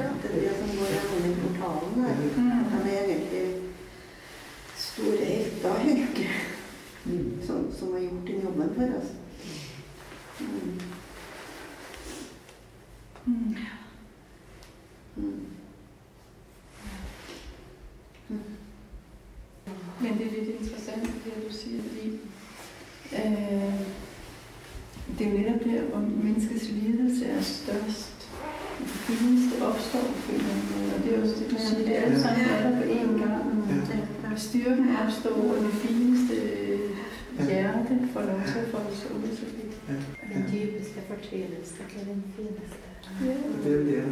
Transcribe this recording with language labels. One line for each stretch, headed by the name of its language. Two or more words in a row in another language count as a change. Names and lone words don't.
Norwegian: Det er det som går gjennom i portalen her. De er egentlig store helter, egentlig, som har gjort den jobben for oss.
Danish: Men det er lidt interessant, det du siger, fordi det er jo netop der, hvor menneskets lidelse er størst. Det fineste opstår på en eller anden måde, og det er også det, du siger, det er alle sammen er der på én gang. Styrken opstår, og det fineste hjerte får lov til at folde sig ud så vidt.
Swedish: Den djupaste fortryllelse är den finaste.
Danish: Ja. Det er det.